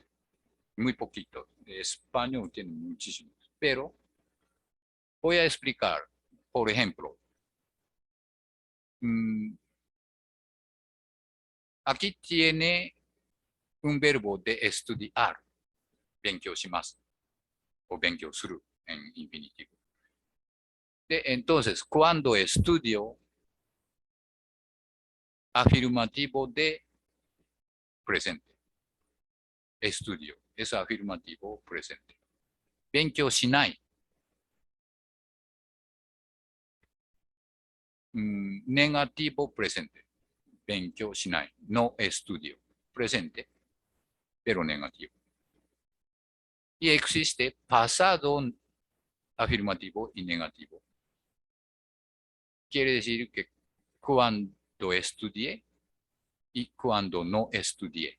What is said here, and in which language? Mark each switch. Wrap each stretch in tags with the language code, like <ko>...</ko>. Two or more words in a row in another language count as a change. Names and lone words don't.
<es>Muy poquito. Español tiene muchísimos. Pero voy a explicar, por ejemplo, aquí tiene un verbo de estudiar,</es> <ja>勉強します o 勉強する</ja> <es>en infinitivo. Entonces, cuando estudio, afirmativo de presente. Estudio, es afirmativo presente.</es> <ja>勉強しない。</ja> <es>Negativo presente.</es> <ja>勉強しない。</ja> <es>No estudio. Presente, pero negativo. Y existe pasado afirmativo y negativo. Quiere decir que cuando estudié y cuando no estudié.</es>